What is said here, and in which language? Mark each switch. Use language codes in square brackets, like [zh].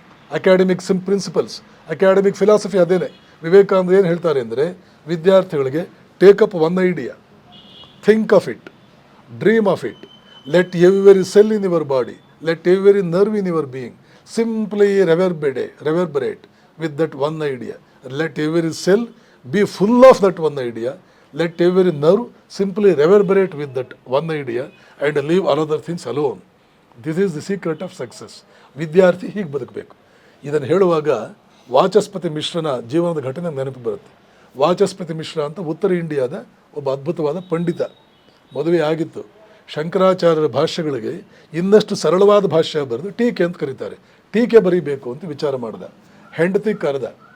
[en] academic principles, academic philosophy [kn] ಅದೇನೆ. ವಿವೇಕಾನಂದ ಏನು ಹೇಳ್ತಾರೆ ಅಂದರೆ, ವಿದ್ಯಾರ್ಥಿಗಳಿಗೆ [en] Take up one idea, think of it, dream of it, let every cell in your body, let every nerve in your being simply reverberate with that one idea. Let every cell be full of that one idea. Let every nerve simply reverberate with that one idea and leave another things alone. This is the secret of success. [kn] ವಿದ್ಯಾರ್ಥಿ ಹೀಗೆ ಬದುಕಬೇಕು. ಇದನ್ನು ಹೇಳುವಾಗ ವಾಚಸ್ಪತಿ ಮಿಶ್ರನ ಜೀವನದ ಘಟನೆ ನೆನಪು ಬರುತ್ತೆ. ವಾಚಸ್ಪತಿ ಮಿಶ್ರ ಅಂತ ಉತ್ತರ ಇಂಡಿಯಾದ ಒಬ್ಬ ಅದ್ಭುತವಾದ ಪಂಡಿತ. ಮದುವೆ ಆಗಿತ್ತು. ಶಂಕರಾಚಾರ್ಯರ ಭಾಷ್ಯಗಳಿಗೆ ಇನ್ನಷ್ಟು ಸರಳವಾದ ಭಾಷ್ಯ ಬರೆದು ಟೀಕೆ ಅಂತ ಕರೀತಾರೆ. ಟೀಕೆ ಬರೀಬೇಕು ಅಂತ ವಿಚಾರ ಮಾಡಿದ. ಹೆಂಡತಿ ಕರೆದ.